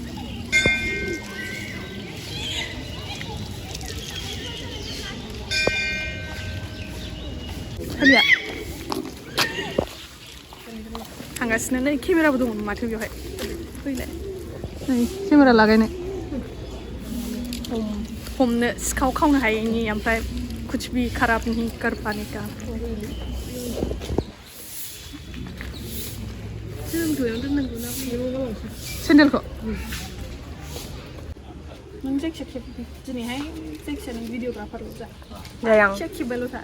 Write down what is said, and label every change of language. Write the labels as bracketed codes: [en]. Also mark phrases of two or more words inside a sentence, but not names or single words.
[brx] सालिया थांगासिनो। नै केमेराबो दङ माथो बेवहाय। फैलाय नै केमेरा लागायनो, हमनो सिखाव खावनो हायैनि, ओमफ्राय [hi] कुछ भी खराब नहीं कर पाने का। [brx] सेन्देलखौ नों जायखिया खेब दिनैहाय, जायखिया नों भिडिअग्राफारल' जा, जायखिया खेबबायल' था।